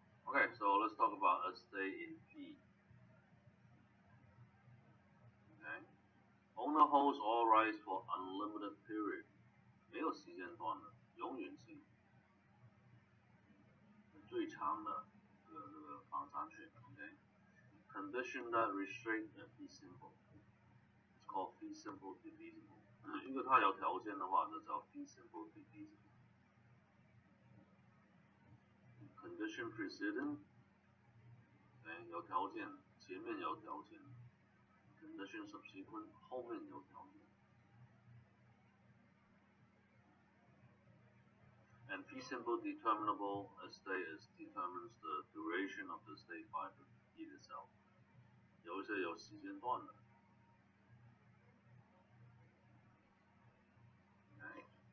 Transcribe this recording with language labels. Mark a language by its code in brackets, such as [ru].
[en] Okay, so let's talk about estate in fee. Okay, owner holds all rights for unlimited period. [zh] 没有时间段的，永远性，最长的这个房产权。 [en] Okay, condition that restrict the fee simple. It's called fee simple defeasible. [zh] 因为它有条件的话，就叫 fee simple defeasible. [en] Condition precedent. [zh] Okay, 有条件，前面有条件。Condition subsequent, 后面有条件。 [en] And fee simple determinable estate determines the duration of the estate by the deed itself. [zh] 有一些有时间段的。 [en] Okay.